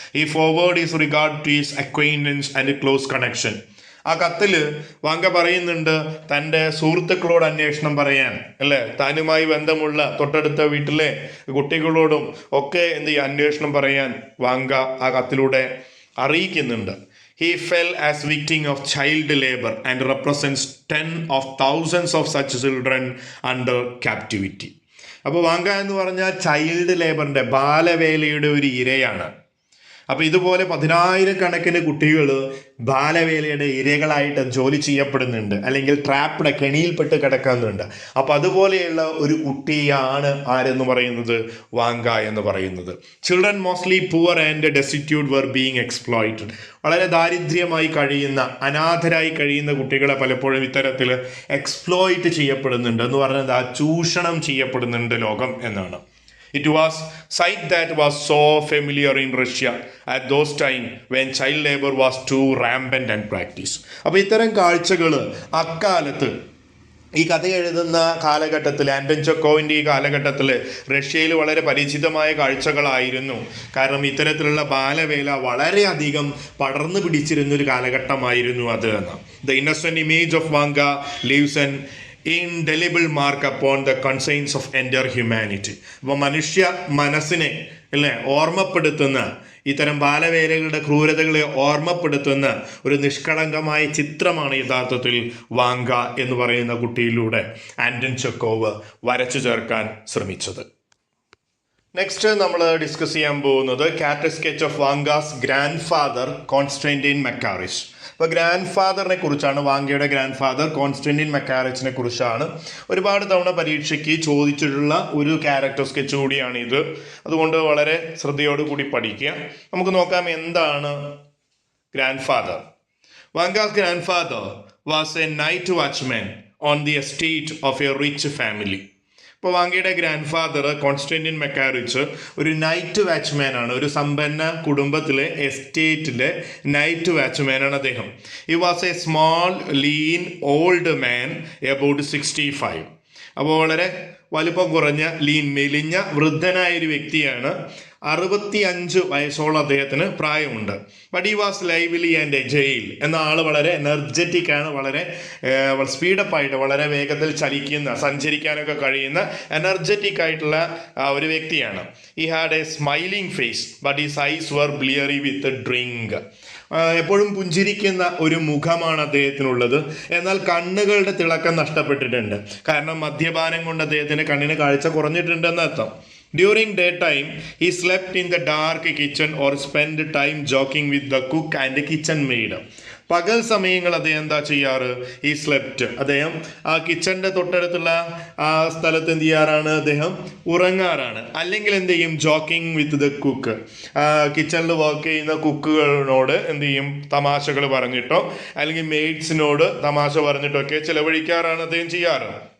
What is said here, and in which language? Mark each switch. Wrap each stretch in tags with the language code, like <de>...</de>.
<en>ഈ forward is regard to his acquaintance and close connection.</en> <ml>ആ കത്തിൽ വാങ്ക പറയുന്നുണ്ട് തൻ്റെ സുഹൃത്തുക്കളോട് അന്വേഷണം പറയാൻ, അല്ലേ, താനുമായി ബന്ധമുള്ള തൊട്ടടുത്ത വീട്ടിലെ കുട്ടികളോടും ഒക്കെ എന്ത് ചെയ്യുക, അന്വേഷണം പറയാൻ വാങ്ക ആ കത്തിലൂടെ അറിയിക്കുന്നുണ്ട്.</ml> <en>He fell as victim of child labor and represents 10 of thousands of such children under captivity.</en> <ml>അപ്പോൾ വാങ്ക എന്ന് പറഞ്ഞാൽ ചൈൽഡ് ലേബറിൻ്റെ, ബാലവേലയുടെ ഒരു ഇരയാണ്. അപ്പോൾ ഇതുപോലെ 10,000-കണക്കിന് കുട്ടികൾ ബാലവേലയുടെ ഇരകളായിട്ട് ജോലി ചെയ്യപ്പെടുന്നുണ്ട്, അല്ലെങ്കിൽ ട്രാപ്ഡ്, കെണിയിൽപ്പെട്ട് കിടക്കുന്നുണ്ട്. അപ്പോൾ അതുപോലെയുള്ള ഒരു കുട്ടിയാണ് ആരെന്ന് പറയുന്നത്? വാങ്ക എന്ന് പറയുന്നത്.</ml> <en>Children mostly poor and destitute were being exploited.</en> <ml>വളരെ ദാരിദ്ര്യമായി കഴിയുന്ന, അനാഥരായി കഴിയുന്ന കുട്ടികളെ പലപ്പോഴും ഇത്തരത്തിൽ എക്സ്പ്ലോയിറ്റ് ചെയ്യപ്പെടുന്നുണ്ട്. എന്ന് പറഞ്ഞാൽ ചൂഷണം ചെയ്യപ്പെടുന്നുണ്ട് ലോകം എന്നാണ്.</ml> <en>It was sight that was so familiar in Russia at those time when child labor was too rampant and practiced.</en> <ml>അപ്പോൾ ഇത്തരം കാഴ്ചകൾ അക്കാലത്ത്, ഈ കഥ എഴുതുന്ന കാലഘട്ടത്തിൽ, ആന്റൺ ചെക്കോവിൻ്റെ ഈ കാലഘട്ടത്തിൽ റഷ്യയിൽ വളരെ പരിചിതമായ കാഴ്ചകളായിരുന്നു. കാരണം ഇത്തരത്തിലുള്ള ബാലവേല വളരെയധികം പടർന്നു പിടിച്ചിരുന്നൊരു കാലഘട്ടമായിരുന്നു അത് എന്ന്.</ml> <en>The innocent image of Vanka leaves an indelible mark upon the conscience of entire humanity.</en> <ml>അപ്പോൾ മനുഷ്യ മനസ്സിനെ, അല്ലേ, ഓർമ്മപ്പെടുത്തുന്ന, ഇത്തരം ബാലവേലകളുടെ ക്രൂരതകളെ ഓർമ്മപ്പെടുത്തുന്ന ഒരു നിഷ്കളങ്കമായ ചിത്രമാണ് യഥാർത്ഥത്തിൽ വാങ്ക എന്ന് പറയുന്ന കുട്ടിയിലൂടെ ആന്റൺ ചെക്കോവ് വരച്ചു ചേർക്കാൻ ശ്രമിച്ചത്. നെക്സ്റ്റ് നമ്മൾ ഡിസ്കസ് ചെയ്യാൻ പോകുന്നത്</ml> <en>character sketch of Vanka's grandfather</en> <ml>Constantine മക്കാറിച്ച്. അപ്പോൾ ഗ്രാൻഡ് ഫാദറിനെ കുറിച്ചാണ്, വാങ്കയുടെ ഗ്രാൻഡ് ഫാദർ കോൺസ്റ്റന്റൈൻ മക്കാറിച്ചിനെ കുറിച്ചാണ് ഒരുപാട് തവണ പരീക്ഷയ്ക്ക് ചോദിച്ചിട്ടുള്ള ഒരു ക്യാരക്ടർ സ്കെച്ച് കൂടിയാണ് ഇത്. അതുകൊണ്ട് വളരെ ശ്രദ്ധയോടുകൂടി പഠിക്കുക. നമുക്ക് നോക്കാം എന്താണ് grand father.</ml> <en>Vanga's grandfather was a night watchman on the estate of a rich family.</en> <ml>ഇപ്പോൾ വാങ്കയുടെ ഗ്രാൻഡ് ഫാദർ കോൺസ്റ്റന്റൈൻ മെക്കാറിച്ച് ഒരു നൈറ്റ് വാച്ച്മാൻ ആണ്. ഒരു സമ്പന്ന കുടുംബത്തിലെ എസ്റ്റേറ്റിലെ നൈറ്റ് വാച്ച്മാൻ ആണ് അദ്ദേഹം.</ml> <en>He was a small lean old man about 65.</en> <ml>അപ്പോൾ വളരെ വലുപ്പം കുറഞ്ഞ മെലിഞ്ഞ വൃദ്ധനായ ഒരു വ്യക്തിയാണ്. 65 വയസ്സോളം അദ്ദേഹത്തിന് പ്രായമുണ്ട്.</ml> <en>but he was lively and agile</en> <ml>എന്ന ആൾ വളരെ എനർജറ്റിക് ആണ്, വളരെ സ്പീഡപ്പായിട്ട് വളരെ വേഗത്തിൽ ചലിക്കുന്ന, സഞ്ചരിക്കാനൊക്കെ കഴിയുന്ന എനർജറ്റിക് ആയിട്ടുള്ള ഒരു വ്യക്തിയാണ്.</ml> <en>He had a smiling face but his eyes were bleary with drink.</en> <ml>എപ്പോഴും പുഞ്ചിരിക്കുന്ന ഒരു മുഖമാണ് അദ്ദേഹത്തിനുള്ളത്. എന്നാൽ കണ്ണുകളുടെ തിളക്കം നഷ്ടപ്പെട്ടിട്ടുണ്ട്. കാരണം മദ്യപാനം കൊണ്ട് അദ്ദേഹത്തിന്റെ കണ്ണിന് കാഴ്ച കുറഞ്ഞിട്ടുണ്ടെന്ന് അർത്ഥം.</ml> <en>During daytime, he slept in the dark kitchen or spent time joking with the cook and the kitchen maid.</en> <ml>പകൽ സമയങ്ങൾ അദ്ദേഹം എന്താ ചെയ്യാറ്? ഈ സ്ലെപ്റ്റ്, അദ്ദേഹം ആ കിച്ചണിന്റെ തൊട്ടടുത്തുള്ള ആ സ്ഥലത്ത് എന്ത് ചെയ്യാറാണ്? അദ്ദേഹം ഉറങ്ങാറാണ്. അല്ലെങ്കിൽ എന്ത് ചെയ്യും?</ml> <en>joking with the cook,</en> <ml>കിച്ചണിൽ വർക്ക് ചെയ്യുന്ന കുക്കുകളോട് എന്ത് ചെയ്യും? തമാശകൾ പറഞ്ഞിട്ടോ അല്ലെങ്കിൽ മെയ്ഡ്സിനോട് തമാശ പറഞ്ഞിട്ടൊക്കെ ചിലവഴിക്കാറാണ് അദ്ദേഹം ചെയ്യാറ്.</ml>